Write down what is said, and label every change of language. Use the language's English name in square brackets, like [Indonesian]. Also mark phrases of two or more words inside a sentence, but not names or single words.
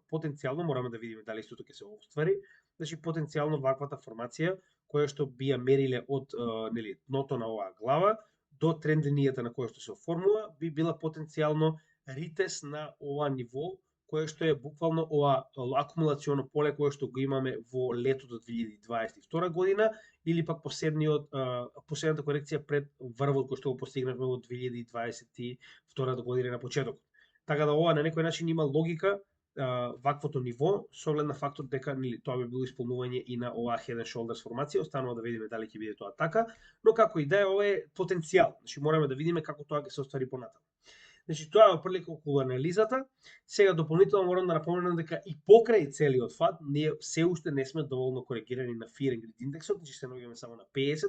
[Macedonian] Потенцијално мораме да видиме дали истото ќе се оствари. Значи потенцијално ваквата формација која што би ја мериле од нели дното на оваа глава до тренд линијата на која што се оформува, би била потенцијално ритест на ова ниво, кое што е буквално ова акумулационо поле кое што го имаме во летото 2022 година или пак последната корекција пред врвот кој што го постигнавме во 2022 година на почетокот. Така да ова на некој начин има логика ваквото ниво со оглед на фактот дека нели тоа би било исполнување и на оваа [English] head and shoulders [Macedonian] формација, останува да видиме дали ќе биде тоа така, но како и да е, ова е потенцијал. Значи мораме да видиме како тоа ќе се оствари понатаму. Значи тоа е прилика околу анализата. Сега дополнително морам да напоменам дека и покрај целиот фат ние се уште не сме доволно коригирани на Fear and Greed индексот, значи се наоѓаме само на 50.